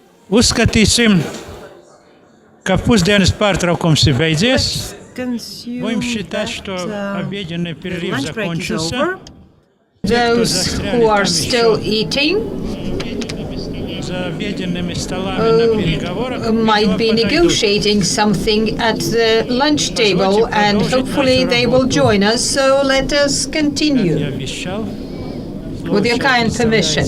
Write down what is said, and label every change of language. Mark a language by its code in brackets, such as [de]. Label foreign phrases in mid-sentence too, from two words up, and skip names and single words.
[lv] Uzskatīsim, ka pusdienas pārtraukums ir beidzies. [ru] Будем считать, что обеденный перерыв закончился. [en] Those who are still eating might be negotiating something at the lunch table, and hopefully they will join us. So let us continue with your kind permission.